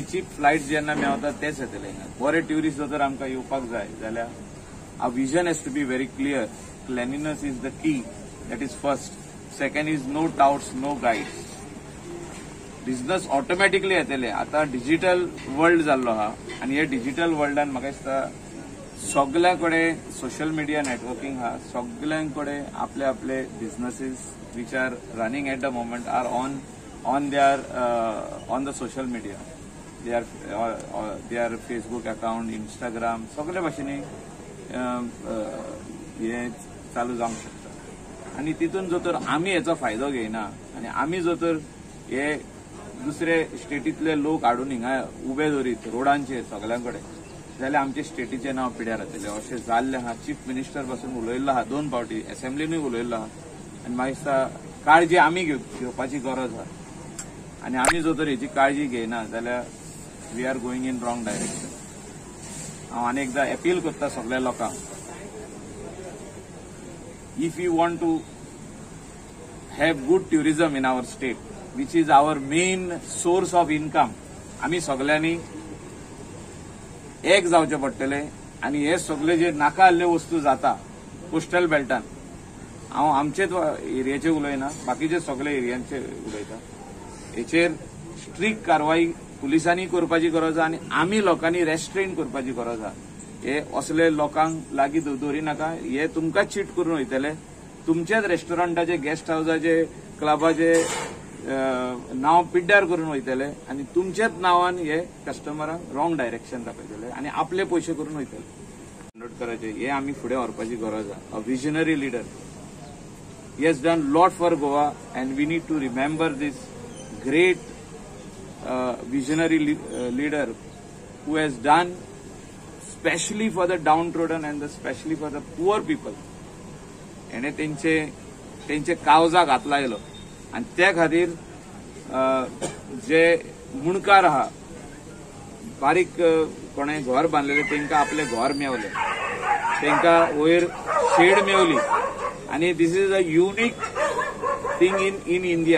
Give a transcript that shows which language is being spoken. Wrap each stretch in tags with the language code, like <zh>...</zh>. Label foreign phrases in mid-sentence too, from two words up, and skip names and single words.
<kok>चीप फ्लायट जेन्ना मेळटा तेच येतले बरे ट्युरिस्ट जर आमकां येवपाक जाय जाल्यार</kok> <en>our vision has to be very clear cleanliness is the key that is first</en> <kok>सेकंड इज</kok> <en>no touts no guides business automatically</en> <kok>येतले आता</kok> <en>digital world</en> <kok>जाल्लो आहा आनी हे डिजिटल वर्ल्डान म्हाका दिसता सगळ्यांकडे</kok> <en>social media networking</en> <kok>हा सगळ्यांकडे आपले आपले बिझनेसेस</kok> <en>which are running at the moment are on the social media they are Facebook account Instagram</en> <kok>सगळे भाशेनी हे चालू जावंक शकता आनी तितून जर तर आमी हेचो फायदो घेयना आनी आमी जर तर हे दुसरे स्टेटीतले लोक हाडून हिंगा उबे दवरीत रोडांचेर सगळ्यांकडे जाल्यार आमचे स्टेटीचें नांव पिड्यार जातलें अशें जाल्लें आहा चीफ मिनिस्टर पासून उलयल्लो आहा 2 फावटी असेंब्लीनूय उलयल्लो आहा आनी म्हाका दिसता काळजी आमी घेवपाची गरज आहा आनी आमी जर तर हेची काळजी घेयना जाल्यार</kok> <en>we are going in wrong direction</en> <kok>हांव आनी एकदां अपील करता सगळ्या लोकांक</kok> <en>if you want to have good tourism in our state which is our main source of income</en> <kok>आमी सगळ्यांनी एक जावचे पडटले आनी हे सगळे जे नाका आसले वस्तू जाता कोस्टल बेल्टान हांव आमचेच एरियाचे उलयना बाकीचे सगळे एरियांचे उलयता हेचेर स्ट्रिक्ट कारवाई पुलिसांनी करपाची गरज आहा आनी आमी लोकांनी रेस्ट्रेन करपाची गरज आहा हे असले लोकांक लागीं दवरी नाका हे तुमकांच चीट करून वयतले तुमच्याच रेस्टॉरंटाचे गेस्ट हाऊसाचे क्लबाचे नाव पिड्ड्यार करून वयतले आनी तुमच्याच नांवान हे कस्टमरांक</kok> <en>wrong direction</en> <kok>दाखयतले आनी आपले पयशे करून वयतले करायचे हे आम्ही फुडें व्हरपाची गरज आहा.</kok> <en>a visionary leader. He has done lot for Goa and we need to remember this great visionary leader who has done specially for the downtrodden and especially for the poor people.</en> <kok>याने तेंचे कावजा घातला गेलो आणि त्या खातीर जे मुणकार आहा बारीक कोणे घर बांधलेले तेंका आपले घर मेवले, तेंका वयर शेड मेवली आणि</kok> <en>this is a unique thing in India.</en>